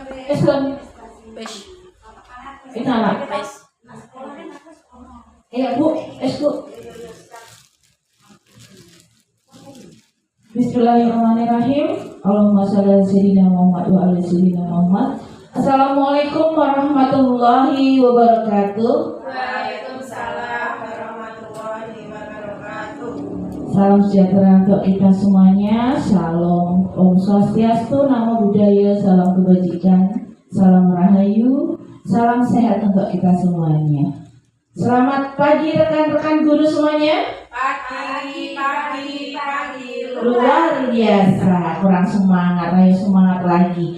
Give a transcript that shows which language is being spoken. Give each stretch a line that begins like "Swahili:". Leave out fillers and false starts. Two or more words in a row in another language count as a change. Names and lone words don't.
Indonesian: Eslon. Pes. Italah. Pes. Iya Bu, Bu.
Arabic: Bismillahirrahmanirrahim. اللهم صل على سيدنا محمد وعلى سيدنا محمد. السلام عليكم ورحمة الله وبركاته. وعليكم السلام ورحمة الله وبركاته.
Indonesian: Salam sejahtera untuk kita semuanya. Shalom,
Sanskrit: Om Swastiastu,
Pali: Namo Buddhaya,
Indonesian: salam kebajikan, salam rahayu, salam sehat untuk kita semuanya. Selamat pagi rekan-rekan guru semuanya. Pagi. Luar biasa, kurang semangat, ayo semangat lagi.